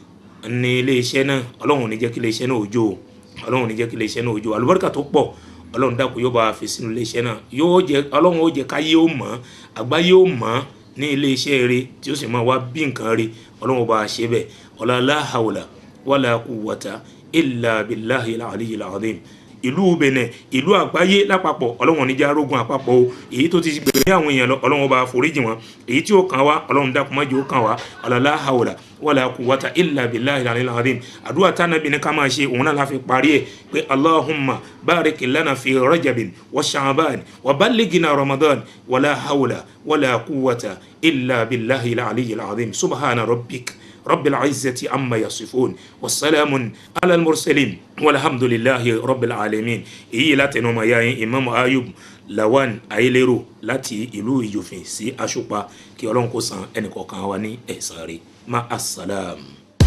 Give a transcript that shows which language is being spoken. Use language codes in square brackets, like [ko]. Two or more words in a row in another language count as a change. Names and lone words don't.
[yo] ní ilé iṣẹ́ náà ọlọ́run ò ní jẹ́ kí ilé iṣẹ́ náà ó jó o ọlọ́run ní jẹ́ kí iléeṣẹ́ náà ojú àlùbáríkà tó pọ̀ ọlọ́run dákun yóò bá fi sínú iléeṣẹ́ náà ọlọ́run ó jẹ́ káyé ó mọ̀ àgbáyé ó mọ̀ ní iléeṣẹ́ eré tí ó sì máa wá bí nǹkan rí ọlọ́run bá ṣe bẹ́ẹ̀ [ar] لا حول ولا قوة إلا بالله العلي العظيم [yo] ìlú Benin ìlú àgbáyé lápapọ̀ ọlọ́run ní járógun àpapọ̀ o èyí tó ti gbèrè àwọn èèyàn lọ ọlọ́run bá foríjì wọn èyí tí ó kàn wá ọlọ́run dákun má jẹ́ ó kàn wá [ar] لا حول ولا قوة إلا بالله العلي العظيم [yo] àdúrà tánàbí ní ká máa ṣe òun náà láfi parí ẹ̀ pé [ar] اللهم بارك لنا في رجب وشعبان وبلغنا رمضان ولا حول ولا قوة إلا بالله العلي العظيم سبحان ربك رب العزة عما يصفون والسلام على المرسلين والحمد لله رب العالمين [yo] èyí láti ẹnu ọmọ ya yín Imam Ayub Lawan Ayélérò láti ìlú Ìjòfin sí Àṣùpá kí Ọlọ́run kó san ẹnìkọ̀ọ̀kan wa ní ẹ̀san rẹ̀ [ar] مع السلامة.